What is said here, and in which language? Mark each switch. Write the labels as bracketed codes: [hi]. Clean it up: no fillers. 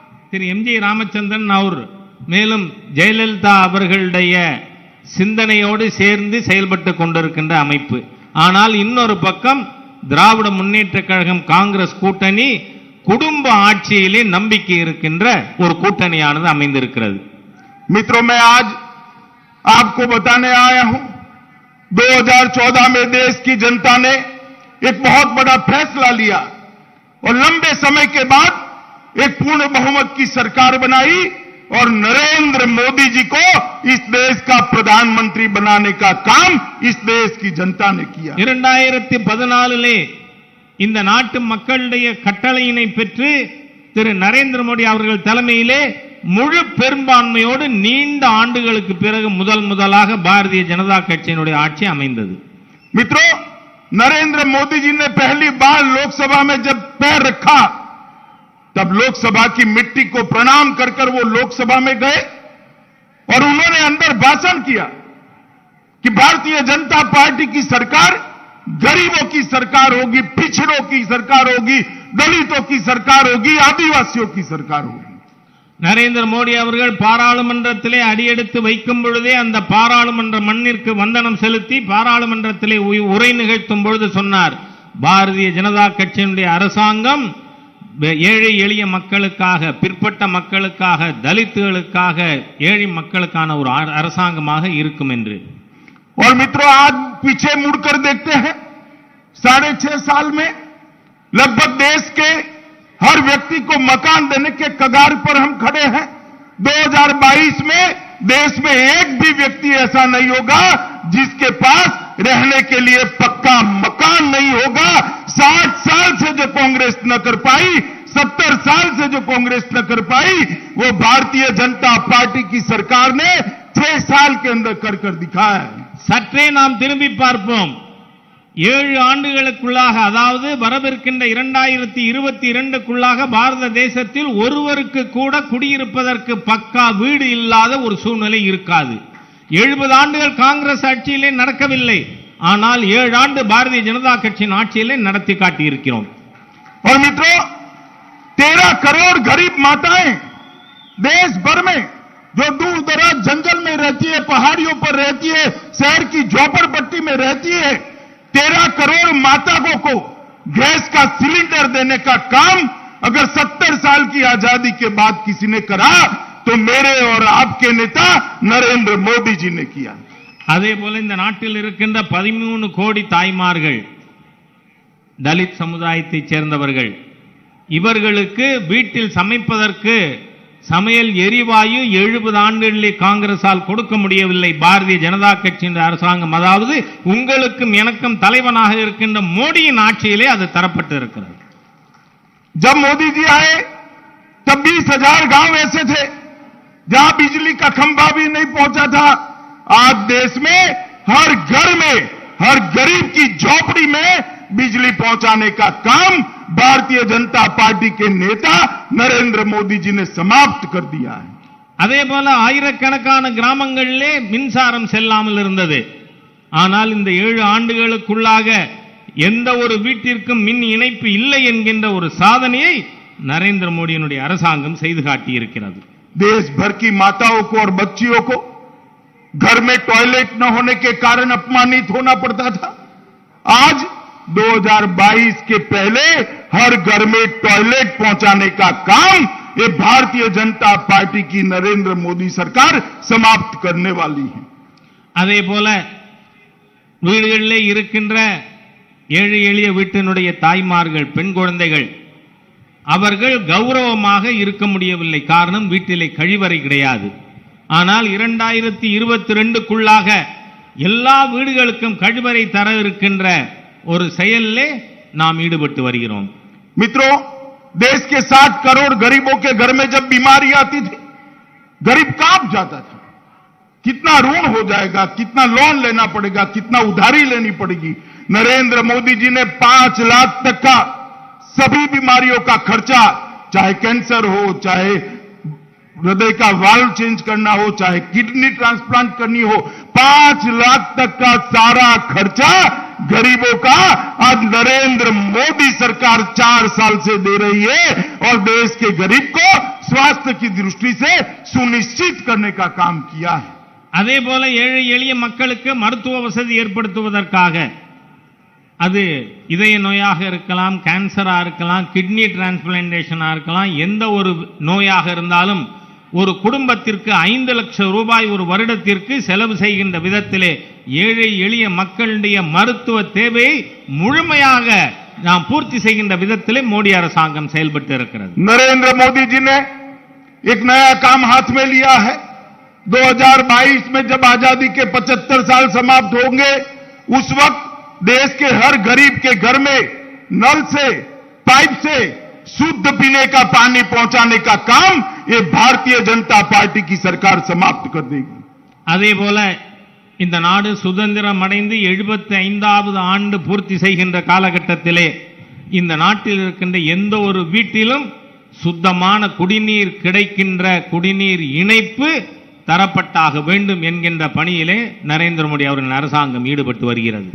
[ta] திரு MG Ramachandran அவர் மேலும் ஜெயலலிதா அவர்களுடைய சிந்தனையோடு சேர்ந்து செயல்பட்டு கொண்டிருக்கின்ற அமைப்பு. ஆனால் இன்னொரு பக்கம் திராவிட முன்னேற்ற கழகம், காங்கிரஸ் கூட்டணி குடும்ப ஆட்சியிலே நம்பிக்கை இருக்கின்ற ஒரு கூட்டணியானது அமைந்திருக்கிறது. [hi] मित्रों, मैं आज आपको बताने आया हूं, 2014 में देश की जनता ने एक बहुत बड़ा फैसला लिया और लंबे समय के बाद एक पूर्ण बहुमत की सरकार बनाई और नरेंद्र मोदी जी को इस देश का प्रधानमंत्री बनाने का काम इस देश की जनता ने किया. [ta] 2014 இந்த நாட்டு மக்களுடைய கட்டளையினை பெற்று திரு நரேந்திர மோடி அவர்கள் தலைமையிலே முழு பெரும்பான்மையோடு நீண்ட ஆண்டுகளுக்கு பிறகு முதலாக பாரதிய ஜனதா கட்சியினுடைய ஆட்சி அமைந்தது. [hi] मित्रों, नरेंद्र मोदी जी ने पहली बार लोकसभा में जब पैर रखा, तब लोकसभा की मिट्टी को प्रणाम कर वो लोकसभा में गए और उन्होंने अंदर भाषण किया कि भारतीय जनता पार्टी की सरकार गरीबों की सरकार होगी, पिछड़ों की सरकार होगी, दलितों की सरकार होगी, आदिवासियों की सरकार होगी. [ta] நரேந்திர மோடி அவர்கள் பாராளுமன்றத்திலே அடியெடுத்து வைக்கும் பொழுதே அந்த பாராளுமன்ற மண்ணிற்கு வந்தனம் செலுத்தி பாராளுமன்றத்திலே உரை நிகழ்த்தும் பொழுது சொன்னார், பாரதிய ஜனதா கட்சியினுடைய அரசாங்கம் ஏழை எளிய மக்களுக்காக, பிற்பட்ட மக்களுக்காக, தலித்துகளுக்காக, ஏழை மக்களுக்கான ஒரு அரசாங்கமாக இருக்கும் என்று. [hi] और मित्रों, आज पीछे मुड़कर देखते हैं, 6.5 साल में लगभग देश के हर व्यक्ति को मकान देने के कगार पर हम खड़े हैं। 2022 में देश में एक भी व्यक्ति ऐसा नहीं होगा जिसके पास रहने के लिए पक्का मकान नहीं होगा। 60 साल से जो कांग्रेस न कर पाई, 70 साल से जो कांग्रेस न कर पाई, वो भारतीय जनता पार्टी की सरकार ने 6 साल के अंदर कर दिखाया है। [ta] சற்றே நாம் திரும்பி பார்ப்போம். 7 ஆண்டுகளுக்குள்ளாக, அதாவது வரவிருக்கின்ற 2022க்குள்ளாக பாரத தேசத்தில் ஒருவருக்கு கூட குடியிருப்பதற்கு பக்கா வீடு இல்லாத ஒரு சூழ்நிலை இருக்காது. 70 ஆண்டுகள் காங்கிரஸ் ஆட்சியிலே நடக்கவில்லை, ஆனால் 7 ஆண்டு பாரதிய ஜனதா கட்சியின் ஆட்சியிலே நடத்தி காட்டி இருக்கிறோம். [hi] और मित्रों, 13 करोड़ गरीब माताएं देश भर में जो दूर दराज जंगल में रहती है, पहाड़ियों पर रहती है, शहर की झोपड़पट्टी में रहती है, 13 करोड़ माताओं को गैस का सिलेंडर देने का काम अगर 70 साल की आजादी के बाद किसी ने करा तो मेरे और आपके नेता नरेंद्र मोदी जी ने किया। [ta] அதே போல இந்த நாட்டில் இருக்கின்ற 13 கோடி தாய்மார்கள் தலித் சமுதாயத்தைச் சேர்ந்தவர்கள், இவர்களுக்கு வீட்டில் சமைப்பதற்கு சமையல் எரிவாயு 70 ஆண்டுகளில் காங்கிரசால் கொடுக்க முடியவில்லை. பாரதிய ஜனதா கட்சியின் அரசாங்கம், அதாவது உங்களுக்கும் எனக்கும் தலைவனாக இருக்கின்ற மோடியின் ஆட்சியிலே அது தரப்பட்டு இருக்கிறது. [hi] जब मोदी जी आए तब 20,000 गांव ऐसे थे जहां बिजली का खंभा भी नहीं पहुंचा था। आज देश में हर घर में, हर गरीब की झोपड़ी में बिजली पहुंचाने का काम भारतीय जनता पार्टी के नेता नरेंद्र मोदी जी ने समाप्त कर दिया है। [ta] அதே போல ஆயிரக்கணக்கான கிராமங்களிலே மின்சாரம் செல்லாமல் இருந்தது. ஆனால் இந்த 7 ஆண்டுகளுக்குள்ளாக எந்த ஒரு வீட்டிற்கும் மின் இணைப்பு இல்லை என்கின்ற ஒரு சாதனையை நரேந்திர மோடியினுடைய அரசாங்கம் செய்து காட்டி இருக்கிறது. [hi] देश भर की माताओं को और बच्चियों को घर में टॉयलेट न होने के कारण अपमानित होना पड़ता था। आज 2022 के पहले हर घर में टॉयलेट पहुंचाने का काम ये भारतीय जनता पार्टी की नरेंद्र मोदी सरकार समाप्त करने वाली है। [ta] அதே போல வீடுகளிலே இருக்கின்ற ஏழை எளிய வீட்டினுடைய தாய்மார்கள், பெண் குழந்தைகள், அவர்கள் கௌரவமாக இருக்க முடியவில்லை. காரணம், வீட்டிலே கழிவறை கிடையாது. ஆனால் 2022க்குள்ளாக எல்லா வீடுகளுக்கும் கழிவறை தர இருக்கின்ற ஒரு செயலிலே நாம் ஈடுபட்டு வருகிறோம். [hi] मित्रों, देश के 60 करोड़ गरीबों के घर में जब बीमारी आती थी, गरीब कांप जाता था। कितना ऋण हो जाएगा, कितना लोन लेना पड़ेगा, कितना उधारी लेनी पड़ेगी। नरेंद्र मोदी जी ने 5 लाख तक का सभी बीमारियों का खर्चा, चाहे कैंसर हो, चाहे हृदय का वाल्व चेंज करना हो, चाहे किडनी ट्रांसप्लांट करनी हो, 5 लाख तक का सारा खर्चा गरीबों का आज नरेंद्र मोदी सरकार 4 साल से दे रही है और देश के गरीब को स्वास्थ्य की दृष्टि से सुनिश्चित करने का काम किया है। [ta] அதே போல ஏழை எளிய மக்களுக்கு மருத்துவ வசதி ஏற்படுத்துவதற்காக, அது இதய நோயாக இருக்கலாம், கேன்சரா இருக்கலாம், கிட்னி டிரான்ஸ்பிளான்டேஷனா இருக்கலாம், எந்த ஒரு நோயாக இருந்தாலும் ஒரு குடும்பத்திற்கு 5 லட்சம் ரூபாய் ஒரு வருடத்திற்கு செலவு செய்கின்ற விதத்திலே ஏழை எளிய மக்களுடைய மருத்துவ தேவையை முழுமையாக நாம் பூர்த்தி செய்கின்ற விதத்திலே மோடி அரசாங்கம் செயல்பட்டு இருக்கிறது. [hi] नरेंद्र मोदी जी ने एक नया काम हाथ में लिया है। 2022 में जब आजादी के 75 साल समाप्त होंगे, उस वक्त देश के हर गरीब के घर में नल से, पाइप से शुद्ध पीने का पानी पहुंचाने का काम ये भारतीय जनता पार्टी की सरकार समाप्त कर देगी। [ta] அதே போல இந்த நாடு சுதந்திரம் அடைந்து 75வது ஆண்டு பூர்த்தி செய்கின்ற காலகட்டத்திலே இந்த நாட்டில் இருக்கின்ற எந்த ஒரு வீட்டிலும் சுத்தமான குடிநீர் கிடைக்கின்ற குடிநீர் இணைப்பு தரப்பட்டாக வேண்டும் என்கின்ற பணியிலே நரேந்திர மோடி அவர்களின் அரசாங்கம் ஈடுபட்டு வருகிறது.